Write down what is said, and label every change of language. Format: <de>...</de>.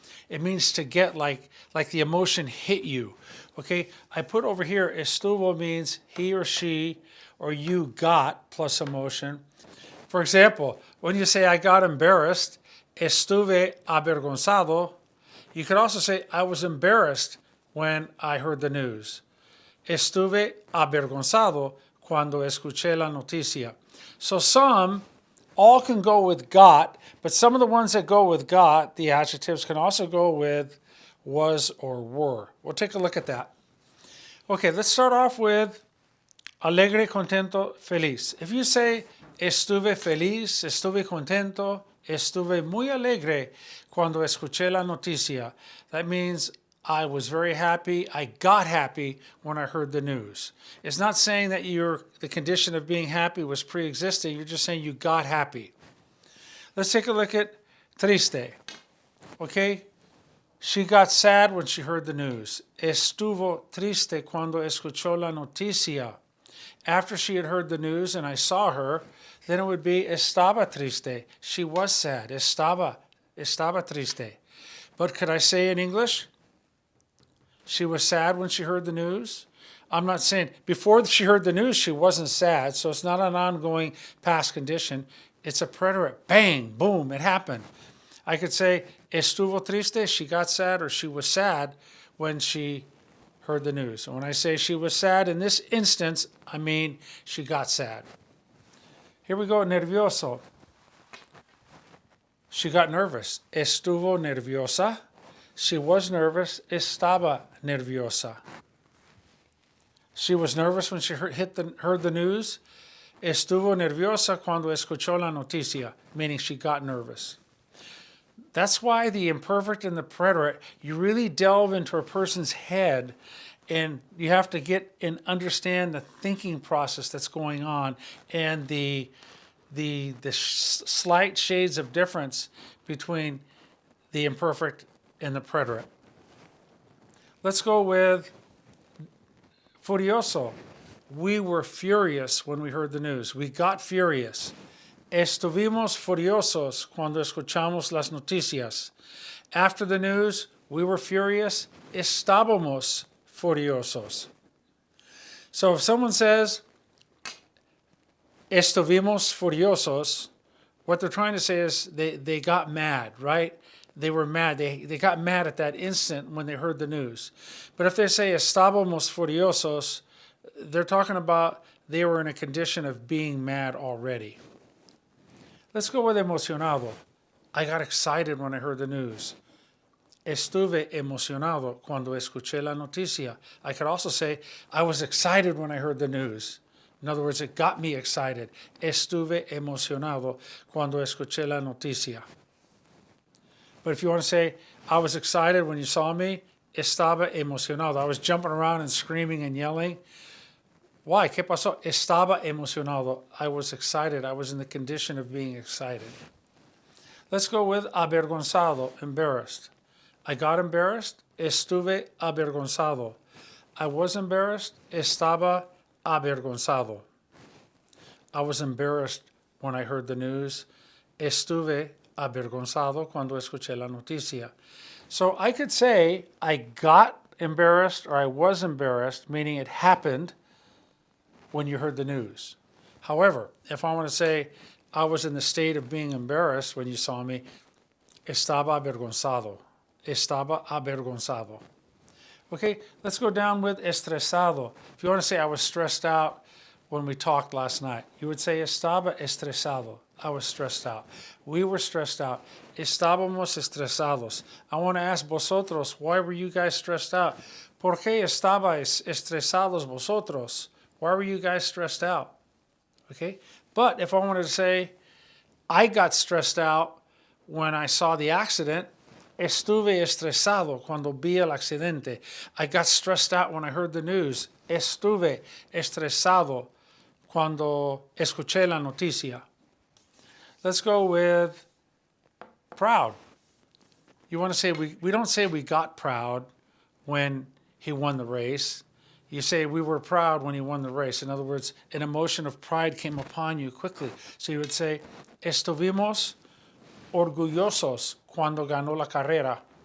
<en>It means to get like the emotion hit you. Okay, I put over here, estuvo means he or she or you got plus emotion. For example, when you say I got embarrassed,</en> <es>estuve avergonzado,</es> <en>you could also say I was embarrassed when I heard the news.</en> <es>Estuve avergonzado cuando escuché la noticia.</es> <en>So some all can go with got, but some of the ones that go with got, the adjectives, can also go with was or were. We'll take a look at that. Okay, let's start off with alegre, contento, feliz. If you say</en> <es>estuve feliz, estuve contento, estuve muy alegre cuando escuché la noticia,</es> <en>that means I was very happy. I got happy when I heard the news. It's not saying that the condition of being happy was pre-existing. You're just saying you got happy. Let's take a look at triste. Okay? She got sad when she heard the news.</en> <es>Estuvo triste cuando escuchó la noticia.</es> <en>After she had heard the news and I saw her, then it would be</en> <es>estaba triste.</es> <en>She was sad.</en> <es>Estaba triste.</es> <en>But could I say in English? She was sad when she heard the news. I'm not saying before she heard the news she wasn't sad, so it's not an ongoing past condition. It's a preterite. Bang, boom, it happened. I could say</en> <es>estuvo triste,</es> <en>she got sad, or she was sad when she heard the news. And when I say she was sad in this instance, I mean she got sad. Here we go, nervioso. She got nervous.</en> <es>Estuvo nerviosa.</es> <en>She was nervous.</en> <es>Estaba nerviosa.</es> <en>She was nervous when she heard the news.</en> <es>Estuvo nerviosa cuando escuchó la noticia,</es> <en>meaning she got nervous. That's why the imperfect and the preterite, you really delve into a person's head and you have to get and understand the thinking process that's going on and the slight shades of difference between the imperfect and the preterite. Let's go with furioso. We were furious when we heard the news. We got furious.</en> <es>Estuvimos furiosos cuando escuchamos las noticias.</es> <en>After the news, we were furious.</en> <es>Estábamos furiosos.</es> <en>So if someone says,</en> <es>estuvimos furiosos,</es> <en>what they're trying to say is they got mad, right? They were mad. They got mad at that instant when they heard the news. But if they say</en> <es>estábamos furiosos,</es> <en>they're talking about they were in a condition of being mad already. Let's go with emocionado. I got excited when I heard the news.</en> <es>Estuve emocionado cuando escuché la noticia.</es> <en>I could also say, I was excited when I heard the news. In other words, it got me excited.</en> <es>Estuve emocionado cuando escuché la noticia.</es> <en>But if you want to say, I was excited when you saw me,</en> <es>estaba emocionado.</es> <en>I was jumping around and screaming and yelling. Why?</en> <es>¿Qué pasó? Estaba emocionado.</es> <en>I was excited. I was in the condition of being excited. Let's go with avergonzado, embarrassed. I got embarrassed.</en> <es>Estuve avergonzado.</es> <en>I was embarrassed.</en> <es>Estaba avergonzado.</es> <en>I was embarrassed when I heard the news.</en> <es>Estuve avergonzado cuando escuché la noticia.</es> <en>So I could say I got embarrassed or I was embarrassed, meaning it happened when you heard the news. However, if I want to say I was in the state of being embarrassed when you saw me,</en> <es>estaba avergonzado. Estaba avergonzado.</es> <en>Okay, let's go down with estresado. If you want to say I was stressed out when we talked last night, you would say</en> <es>estaba estresado.</es> <en>I was stressed out. We were stressed out.</en> <es>Estábamos estresados.</es> <en>I want to ask vosotros, why were you guys stressed out?</en> <es>¿Por qué estabais estresados vosotros?</es> <en>Why were you guys stressed out? Okay, but if I wanted to say I got stressed out when I saw the accident,</en> <es>estuve estresado cuando vi el accidente.</es> <en>I got stressed out when I heard the news.</en> <es>Estuve estresado cuando escuché la noticia.</es> <en>Let's go with proud. You want to say, we don't say we got proud when he won the race. You say we were proud when he won the race. In other words, an emotion of pride came upon you quickly. So you would say,</en> <es>estuvimos orgullosos cuando ganó la carrera.</es>